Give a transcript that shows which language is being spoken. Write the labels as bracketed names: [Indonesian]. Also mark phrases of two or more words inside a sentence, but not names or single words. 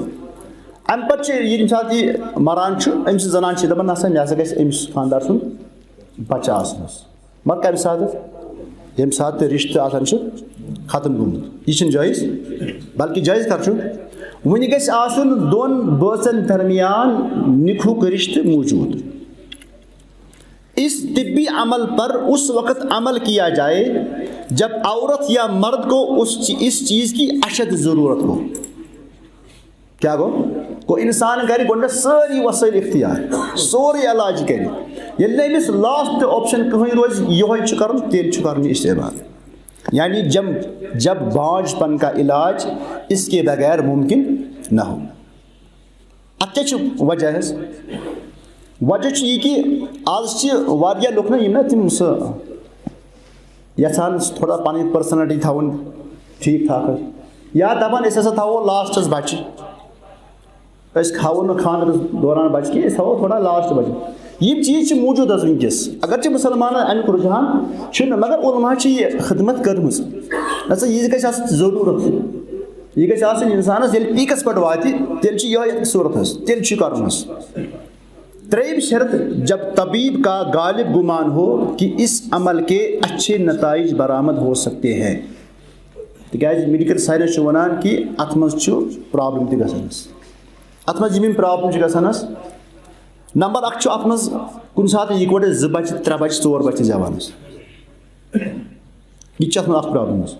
[Kashmiri] اَمہِ پتہٕ چھِ ییٚمہِ ساتہٕ یہِ مران چھُ أمۍ سٕنٛز زنان چھِ دپان نہ سا مےٚ ہسا گژھِ أمِس خاندار سُنٛد بچہٕ آسُن حظ مگر کمہِ ساتہٕ ییٚمہِ ساتہٕ تہِ رشتہٕ آسان چھُ ختم گوٚمُت. یہِ چھُنہٕ جٲیز بلکہِ جٲیز کر چھُ وٕنہِ گژھِ آسُن دۄن بٲژن درمیان نِکہُک رشتہٕ موٗجوٗد. [Urdu] اس طبی عمل پر اس وقت عمل کیا جائے جب عورت یا مرد کو اس چیز کی اشد ضرورت ہو. [Kashmiri] کیا گو انسان کرِ گۄڈنٮ۪تھ سٲری وسٲیِل اختیار سورُے علاج کرِ ییٚلہِ نہٕ أمِس لاسٹ آپشن کٕہٕنۍ روزِ یِہوے چھُ کرُن تیٚلہِ چھُ کرُن یہِ استعمال. [Urdu] یعنی جب بانجھ پن کا علاج اس کے بغیر ممکن نہ ہو. [Kashmiri] اتھ کیٛاہ چھُ وجہ حظ وجہ چھُ یہِ کہِ آز چھِ واریاہ لُکھ نہ یِم نہ تِم سُہ یژھان تھوڑا پنٕنۍ پٔرسنلٹی تھاوُن ٹھیٖک ٹھاک حظ یا دپان أسۍ ہسا تھاوو لاسٹس بچہِ أسۍ کھاوو نہٕ خاندرس دوران بچہِ کینٛہہ أسۍ تھاوو تھوڑا لاسٹ بچہِ. یِم چیٖز چھِ موٗجوٗد حظ وٕنکیٚس اگرچہِ مُسلمانن امیُک رُجحان چھُنہٕ مگر علما چھِ یہِ خدمت کٔرمٕژ دپان یہِ گژھِ آسٕنۍ ضروٗرت یہِ گژھِ آسٕنۍ انسانس ییٚلہِ پیٖکس پٮ۪ٹھ واتہِ تیٚلہِ چھِ یِہوے صوٗرت حظ تیٚلہِ چھُ کرُن حظ. ترٛیٚیِم شرط [Urdu] جب طبیب کا غالب گمان ہو کہ اس عمل کے اچھے نتائج برآمد ہو سکتے ہیں. [Kashmiri] تِکیٛازِ [English] medical science [Kashmiri] چھُ ونان کہِ اتھ منٛز چھُ پرابلم تہِ گژھان حظ اتھ منٛز یِم پرابلم چھِ گژھان حظ. نمبر اکھ چھُ اتھ منٛز کُنہِ ساتہٕ یِکوٹے 2 بچہِ 3 بچہِ 4 بچہِ زٮ۪وان حظ یہِ تہِ چھِ اتھ منٛز اکھ پرابلم حظ.